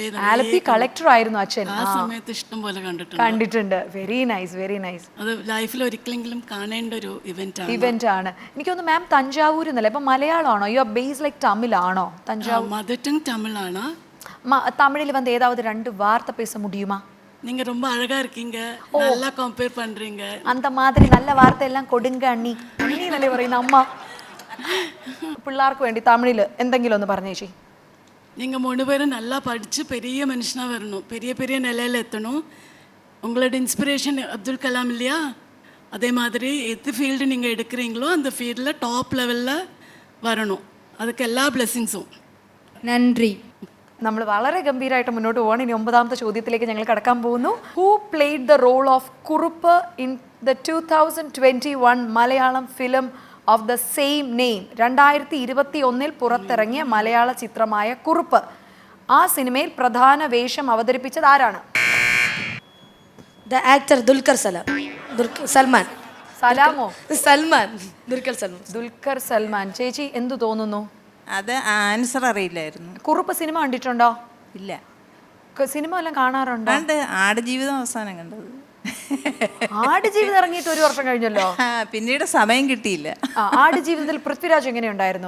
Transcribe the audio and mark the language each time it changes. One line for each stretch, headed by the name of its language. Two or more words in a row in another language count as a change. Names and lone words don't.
Malayalam: ആലപ്പി കളക്ടർ ആയിരുന്നു അച്ഛൻ. ആ സമയത്ത് ഇഷ്ടം പോലെ കണ്ടിട്ടുണ്ട്.
English: very nice, very nice.
Malayalam: അത് ലൈഫിൽ ഒരിക്കലെങ്കിലും കാണേണ്ട ഒരു ഇവന്റ് ആണ്. എനിക്കൊന്ന് മാം തഞ്ചാവൂർ എന്നല്ലേ, ഇപ്പൊ മലയാളമാണോ?
English: you are base like
Malayalam: തമിഴാണോ? തഞ്ചാവൂർ മദർ ടങ് തമിഴാണ്.
Tamil: தமிழில் வந்து ஏதாவது 2 வார்த்தை பேச முடியுமா? நீங்க ரொம்ப அழகா இருக்கீங்க, நல்லா கம்பேர் பண்றீங்க. அந்த மாதிரி நல்ல வார்த்தை எல்லாம் கொடுங்க
Malayalam: അണ്ണി എന്നല്ലേ പറയുന്ന അമ്മ. പിള്ളേർക്ക് വേണ്ടി തമിഴിൽ എന്തെങ്കിലും ഒന്ന് പറഞ്ഞു ചേച്ചി.
Tamil: நீங்க 3 பேரும் நல்லா படிச்சு பெரிய மனுஷனா வரணும், பெரிய பெரிய நிலையில எத்தணும். உங்களோட இன்ஸ்பிரேஷன் அப்துல் கலாம் இல்லையா? அதே மாதிரி எது ஃபீல்டு நீங்கள் எடுக்கிறீங்களோ அந்த ஃபீல்டில்
English: top level
Tamil: வரணும். அதுக்கு எல்லா ബ്ലെസ്സിങ്സും.
Malayalam: നന്ദി. നമ്മൾ വളരെ ഗംഭീരമായിട്ട് മുന്നോട്ട് പോകണം. ഇനി 9ാമത്തെ ചോദ്യത്തിലേക്ക് ഞങ്ങൾ കടക്കാൻ പോകുന്നു.
English: Who played the role of Kurup in the 2021 Malayalam film of the same name?
Malayalam: 2021 പുറത്തിറങ്ങിയ മലയാള ചിത്രമായ കുറുപ്പ്. ആ സിനിമയിൽ പ്രധാന വേഷം അവതരിപ്പിച്ചത് ആരാണ്?
English: The actor Dulquer Salman.
Malayalam: സലാമോ?
English: Salman. Dulquer Salman.
Malayalam: ദുൽഖർ സൽമാൻ. ചേച്ചി എന്തു തോന്നുന്നു? അത് ആൻസർ അറിയില്ലായിരുന്നു. കുറുപ്പ് സിനിമ കണ്ടിട്ടുണ്ടോ? ഇല്ല. സിനിമ എല്ലാം കാണാറുണ്ടോ? കണ്ട്. ആടുജീവിതം അവസാനം കണ്ടത്. ആടുജീവിതം ഇറങ്ങിയിട്ട് 1 വർഷം കഴിഞ്ഞല്ലോ. പിന്നീട് സമയം കിട്ടിയില്ല. ആടുജീവിതത്തിൽ പൃഥ്വിരാജ് എങ്ങനെയുണ്ടായിരുന്നു?